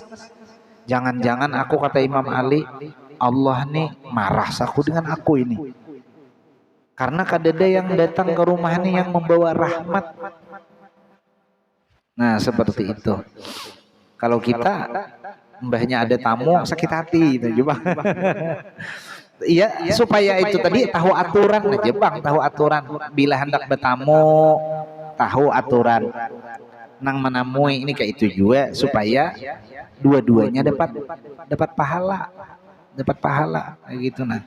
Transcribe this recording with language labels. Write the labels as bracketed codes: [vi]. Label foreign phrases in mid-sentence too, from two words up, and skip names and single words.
[id] Jangan-jangan aku, kata Imam Ali, Allah nih marah saku dengan aku ini. Karena kadeda yang datang ke rumah ini yang membawa rahmat. Nah, seperti itu. Kalau kita mbahnya ada tamu sakit hati gitu coba. Iya, supaya itu tadi tahu aturan aja bang, tahu aturan. Bila hendak bertamu, tahu aturan. Nang menamui ini kayak itu juga supaya dua-duanya dapat pahala kayak gitu nah.